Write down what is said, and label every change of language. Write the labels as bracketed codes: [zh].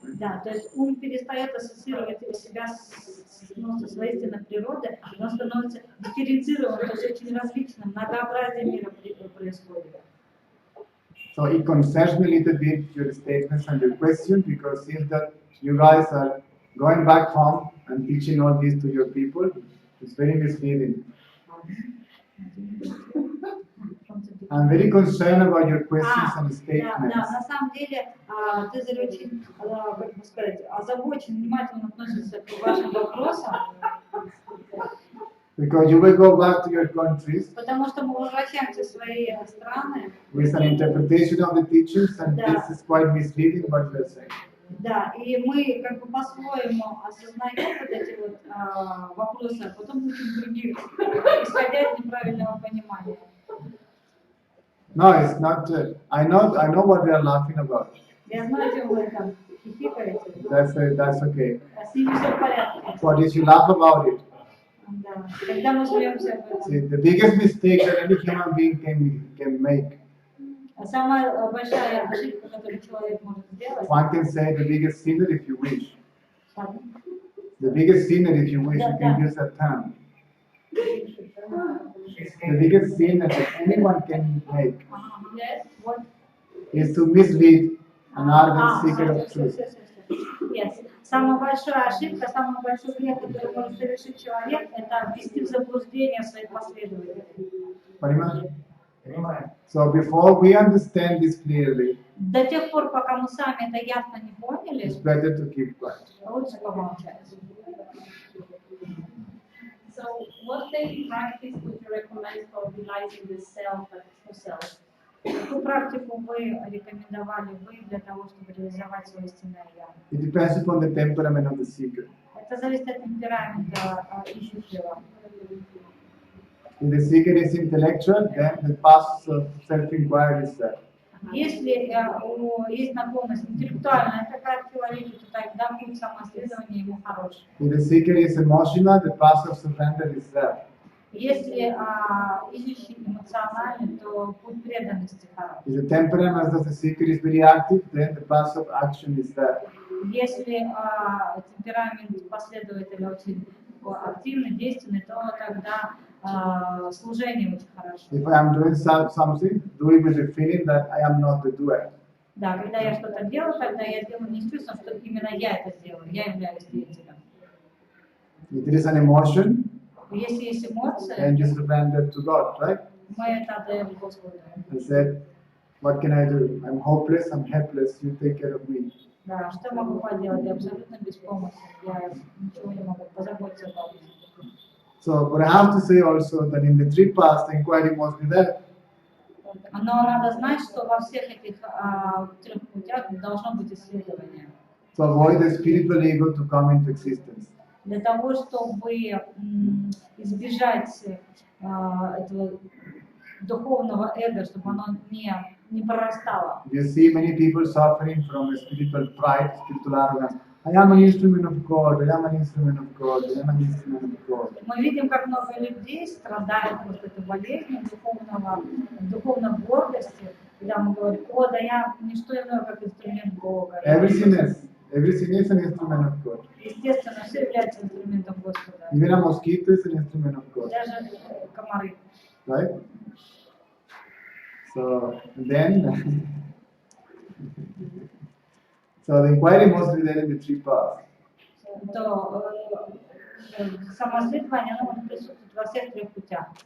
[ru] Да, то есть ум перестает ассоциировать себя со своей истинной природой, и он становится дифференцированным, то есть очень различным, многообразие мира происходит. [en] So it concerns me a little bit your statements and your question, because since that you guys are going back home and teaching all this to your people, it's very misleading. I'm very concerned about your questions and statements. [ru] Да, на самом деле Цезарь очень, как бы сказать, озабочен, внимательно относится к вашим вопросам. [en] Because you will go back to your countries [ru] Потому что мы возвращаемся в свои страны. [en] with an interpretation of the teachings, and this is quite misleading what you're saying. [ru] Да, и мы как бы по-своему осознаем вот эти вот вопросы, а потом учим других, исходя из неправильного понимания. [en] No, it's not. I know what they are laughing about. [ru] Я знаю, чем вы там хихикаете. [en] That's okay. [ru] С ними все в порядке. [en] But if you laugh about it, [ru] Да. Когда мы смеемся об этом. [en] see, the biggest mistake that any human being can make. [ru] Самая большая ошибка, которую человек может сделать. [en] One can say the biggest sinner if you wish. [ru] Ладно. [en] The biggest sinner if you wish, you can use that term. The biggest sin that anyone can make Yes, what? is to mislead an ardent seeker of truth. Yes. [ru] Самая большая ошибка, самый большой грех, который может совершить человек, это ввести в заблуждение своих последователей. Понимаешь? Понимаем. [en] So before we understand this clearly, [ru] До тех пор, пока мы сами это ясно не [en] it's [ru] поняли, [en] better to keep quiet. [ru] лучше помолчать. [en] So, what daily practice would you recommend for realizing the self as true self? [ru] Какую практику вы рекомендовали вы для того, чтобы реализовать свое истинное я? [en] It depends upon the temperament of the seeker. [ru] Это зависит от темперамента ищущего. [en] If the seeker is intellectual, then the path of self-inquiry is there. [ru] Если есть наклонность интеллектуальная такая к филологии, то тогда путь самоисследования ему хороший. [en] If the seeker is emotional, the path of surrender is there. [ru] Если ищущий эмоциональный, то путь преданности хороший. [en] If the temperament of the seeker is very active, then the path of action is there. [ru] Если темперамент последователя очень активный, действенный, то тогда служение очень хорошо. [en] If I am doing something, do it with the feeling that I am not the doer. [ru] Да, когда я что-то делаю, тогда я делаю не с чувством, что именно я это сделаю, я являюсь деятелем. [en] If there is an emotion, [ru] Если есть [en] then [ru] эмоции, [en] you surrender to God, right? [ru] мы это отдаем Господу. [en] I said, What can I do? I'm hopeless, I'm helpless, you take care of me. [ru] Да, что я могу поделать? Я абсолютно беспомощен. Я ничего не могу позаботиться обо мне. [en] So, but I have to say also that in the three paths, the inquiry must be there. [ru] Но надо знать, что во всех этих трех путях должно быть исследование. [en] To avoid the spiritual ego to come into existence. [ru] Для того, чтобы избежать этого духовного эго, чтобы оно не прорастало. [en] You see many people suffering from a spiritual pride, spiritual arrogance. I am an instrument of God, I am an instrument of God, I am an instrument of God. [ru] Мы видим, как много людей страдают вот этой болезнью духовной гордости, когда мы говорим: о, да я не что иное, как инструмент Бога. [en] Everything is an instrument of God. [ru] Естественно, все является инструментом Господа. [en] Even a mosquito is an instrument of God. [ru] Даже комары. [en] Right? So then, so the inquiry must be there in the three paths. [ru] То самоследование, оно может присутствовать во всех трех путях.